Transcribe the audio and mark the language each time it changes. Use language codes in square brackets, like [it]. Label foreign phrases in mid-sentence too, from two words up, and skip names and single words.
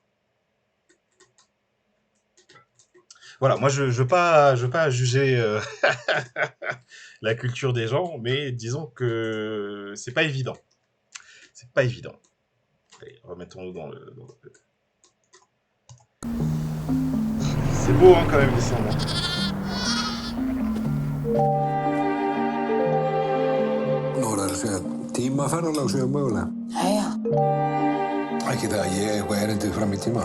[fr] Voilà, moi je veux pas juger la culture des gens, mais disons que c'est pas évident. C'est pas évident. Allez, remettons-nous dans le... C'est beau hein, quand même l'Islande. [is] Nóra segja tímaferðalag séu mögulega. Jæja. Ekki það að ég eigi eitthvað erindi fram í tíma.